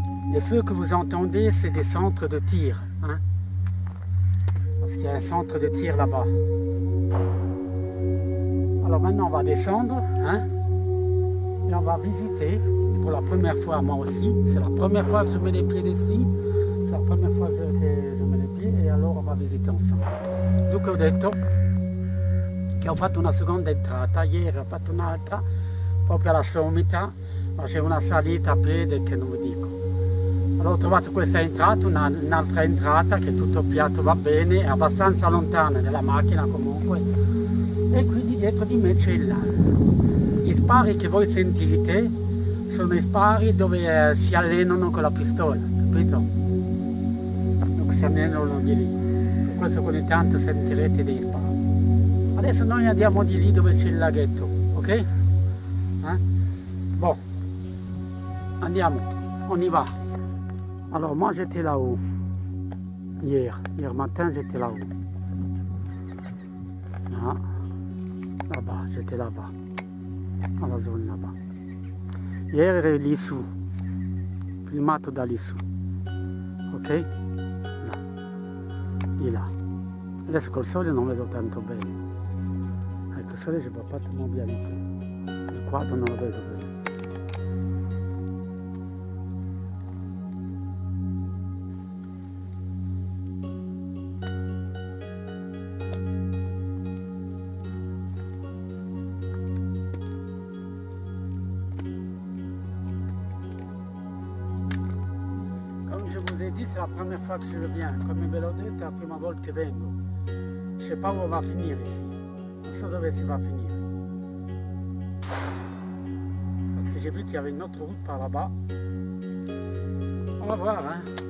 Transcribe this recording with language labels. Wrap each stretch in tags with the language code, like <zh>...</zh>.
<fr>Les feux que vous entendez, c'est des centres de tir. Hein? Parce qu'il y a un centre de tir là-bas. Alors maintenant, on va descendre. Hein? Et on va visiter, pour la première fois, moi aussi. C'est la première fois que je mets les pieds dessus. C'est la première fois que je mets les pieds.</fr> <it>E allora</it> <fr>on va visiter ensemble.</fr> <it>Dunque ho detto che ho fatto una seconda entrata. Ieri ho fatto un'altra, proprio alla sommità. Ma c'è una salita a piedi che non vi dico. Allora ho trovato questa entrata, un'altra entrata che tutto piatto va bene, è abbastanza lontana dalla macchina comunque, e quindi dietro di me c'è il lago. Gli spari che voi sentite sono i spari dove si allenano con la pistola, capito? Donc, si allenano di lì, per questo ogni tanto sentirete dei spari. Adesso noi andiamo di lì dove c'è il laghetto, ok?</it> <fr>Bon,</fr> <it>andiamo,</it> <fr>on y va. Alors moi j'étais là-haut, hier matin j'étais là-haut, là-bas, j'étais là-bas, dans la zone là-bas.</fr> <it>Ieri ero lì su, filmato da lì su, ok? Là, di là. Adesso col sole non vedo tanto bene,</it> <fr>avec le soleil je vois pas tellement bien du tout,</fr> <it>il quadro non lo vedo bene.</it> <fr>Je vous ai dit, c'est la première fois que je viens.</fr> <it>Come ve l'ho detto, è la prima volta che vengo.</it> <fr>Je sais pas où va finire ici.</fr> <it>Non so dove si va finire.</it> <fr>Parce que j'ai vu qu'il y avait une autre route par là-bas. On va voir, hein.</fr>